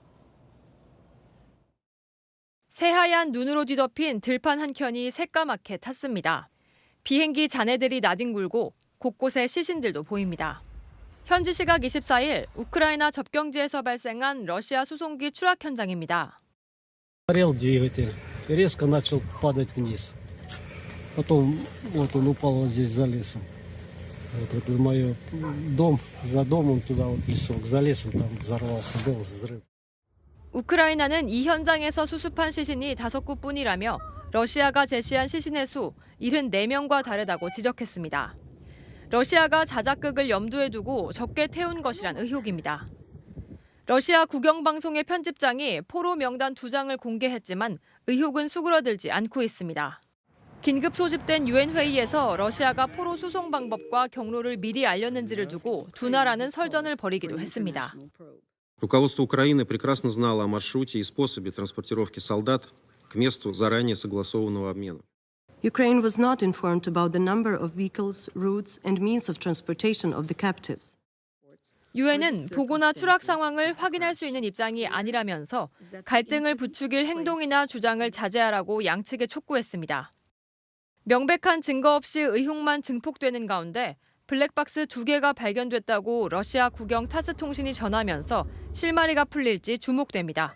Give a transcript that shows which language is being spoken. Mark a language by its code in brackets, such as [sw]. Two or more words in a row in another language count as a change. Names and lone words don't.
[ko] 새하얀 눈으로 뒤덮인 들판 한 켠이 새까맣게 탔습니다. 비행기 잔해들이 나뒹굴고 곳곳에 시신들도 보입니다. 현지 시각 24일 우크라이나 접경지에서 발생한 러시아 수송기 추락 현장입니다. [ru] Горел двигатель, резко начал падать вниз. Потом вот он упал вот здесь за лесом. Вот это мой дом, за домом туда вот песок, за лесом там взорвался, был взрыв. [ko] 우크라이나는 이 현장에서 수습한 시신이 5구뿐이라며 러시아가 제시한 시신의 수 74명과 다르다고 지적했습니다. 러시아가 자작극을 염두에 두고 적게 태운 것이란 의혹입니다. 러시아 국영방송의 편집장이 포로 명단 2장을 공개했지만 의혹은 수그러들지 않고 있습니다. 긴급 소집된 유엔 회의에서 러시아가 포로 수송 방법과 경로를 미리 알렸는지를 두고 두 나라는 설전을 벌이기도 했습니다. [ru] Руководство Украины прекрасно знало о маршруте и способе транспортировки солдат к месту заранее согласованного обмена. [en] Ukraine was not informed about the number of vehicles, routes, and means of transportation of the captives. [ko] 유엔은 보고나 추락 상황을 확인할 수 있는 입장이 아니라면서 갈등을 부추길 행동이나 주장을 자제하라고 양측에 촉구했습니다. 명백한 증거 없이 의혹만 증폭되는 가운데 블랙박스 2개가 발견됐다고 러시아 국영 타스 통신이 전하면서 실마리가 풀릴지 주목됩니다.